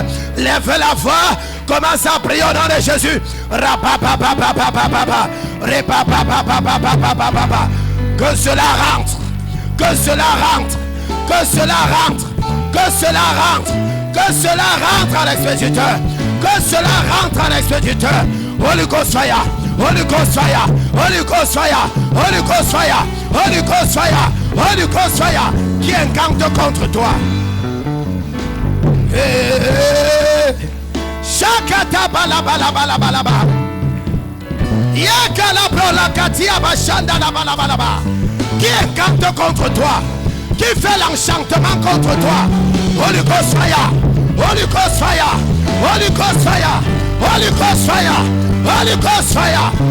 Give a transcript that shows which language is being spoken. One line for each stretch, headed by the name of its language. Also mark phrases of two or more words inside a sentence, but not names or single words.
French: Lève la voix, commence à prier au nom de Jésus. Que cela rentre, que cela rentre, que cela rentre, que cela rentre, que cela rentre à l'expéditeur, que cela rentre à l'expéditeur.
English: Holy Ghost fire, Holy Ghost fire, Holy Ghost fire, Holy Ghost fire, Holy Ghost fire, Holy Ghost fire,
French: qui incante contre toi. Shakata bala bala bala bala bala. Yakala brola katia bashanda la bala bala bala. Qui incante contre toi, qui fait l'enchantement contre toi.
English: Holy Ghost fire, Holy Ghost fire, Holy Ghost fire, Holy Ghost fire, Holy Ghost fire.